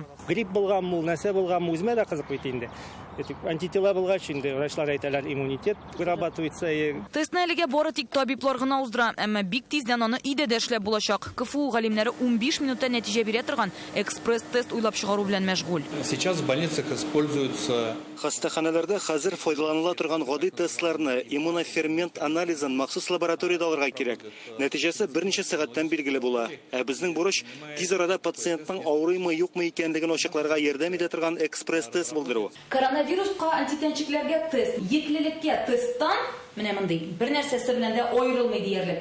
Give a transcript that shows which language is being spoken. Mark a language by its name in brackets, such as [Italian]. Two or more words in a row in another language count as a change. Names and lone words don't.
[Tatar] Грипп булганмы, нәрсә булганмы, үземә дә кызык бит инде. Антитела булгач инде врачлар әйтәләр, [Russian] иммунитет вырабатывается. [Tatar] Тестны әлегә бары тик табиблар гына уздыра, әмма бик тиздән аны өйдә дә эшләп булачак. КФУ галимнәре 15 минутта нәтиҗә бирә торган экспресс-тест уйлап чыгару белән мәшгуль. [Russian] Сейчас в больницах используются... [Tatar] Хастаханаларда хәзер файдаланыла торган гади тестларны, иммунофермент анализын махсус лабораторияда алырга кирәк. Нәтиҗәсе берничә сәгатьтән билгеле була. Безнең бурыч тиз арада пациентның авырыймы, юкмы икәнлеген ачыкларга ярдәм итә торган экспресс-тест булдыру. Коронавируска антитенчекләргә тест, еклеклеккә тесттан менә мондый бер нәрсәсе белән дә аерылмый диярлек.